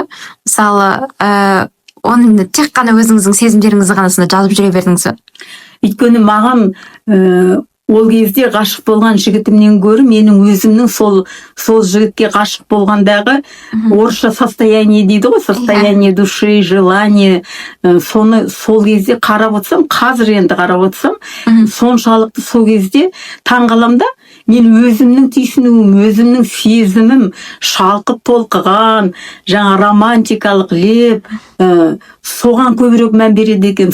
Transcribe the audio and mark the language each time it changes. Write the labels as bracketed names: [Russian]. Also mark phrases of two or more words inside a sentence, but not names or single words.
[Kazakh] Мысалы, оны тек қана өзіңіздің сезімдеріңізді ғана сонда жазып жүре бердіңіз бе? Өйткені маған ол кезде ғашық болған жігітімнен гөрі менің өзімнің сол жігітке ғашық болғандағы орысша состояние дейді ғой, [Russian] состояние души, желание, [Kazakh] соны сол кезде қарап отырсам, қазір енді қарап отырсам, соншалықты сол кезде таңғаламын да, мен өзімнің түйсінуім, өзімнің сезімім шалқып толқыған, жаңа романтикалық леп, соған көбірек мән береді екен.